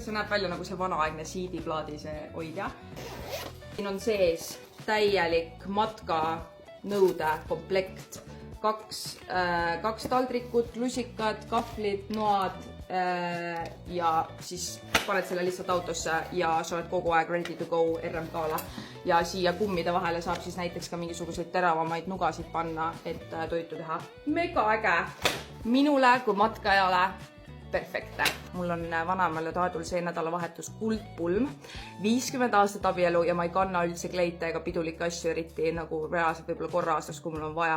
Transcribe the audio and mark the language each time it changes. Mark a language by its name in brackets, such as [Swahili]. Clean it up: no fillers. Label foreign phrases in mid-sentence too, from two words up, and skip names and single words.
[Estonian] See näeb välja nagu see vanaaegne CD-plaadi see hoidja. Siin on sees täielik matkanõude komplekt. 2 taldrikut, lusikad, kahvlid, noad ja siis paned selle lihtsalt autosse ja sa oled kogu aeg [English] ready to go [Estonian] RMK-le. Ja siia kummide vahele saab siis näiteks ka mingisuguseid teravamaid nugasid panna, et toitu teha. Mega äge! Minule kui matkajale perfektne. Mul on vanaemale Taadul see nädalavahetus kuldpulm, 50 aastat abielu ja ma ei kanna üldse kleite ega pidulikke asju eriti nagu reaalselt võib-olla korra aastas, kui mul on vaja.